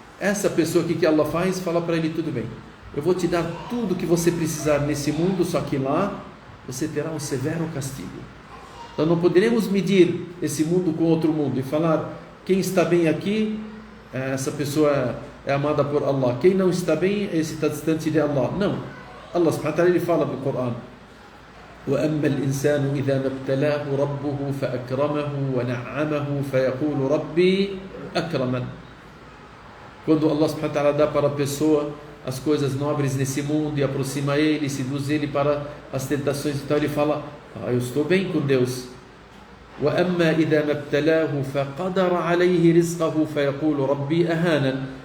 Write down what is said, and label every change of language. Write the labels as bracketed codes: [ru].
[pt] Essa pessoa, o que Allah faz? Fala para ele: tudo bem, eu vou te dar tudo que você precisar nesse mundo, só que lá você terá um severo castigo. Então não poderemos medir esse mundo com outro mundo e falar: quem está bem aqui, essa pessoa é amada por Allah, quem não está bem, esse está distante de Allah. Não, Allah subhanahu wa ta'ala, ele fala no Corão: [ar] وَأَمَّا الْإِنسَانُ إِذَا مَا ابْتَلَاهُ رَبُّهُ فَأَكْرَمَهُ وَنَعَّمَهُ فَيَقُولُ رَبِّي أَكْرَمَنِ. [pt] Quando Allah subhanahu wa ta'ala dá para a pessoa as coisas nobres nesse mundo e aproxima ele, seduz ele para as tentações, então ele fala: eu estou bem com Deus. [ar] وَأَمَّا إِذَا مَا ابْتَلَاهُ فَقَدَرَ عَلَيْهِ رِزْقَهُ فَيَقُولُ رَبِّي أَهَانَنِ.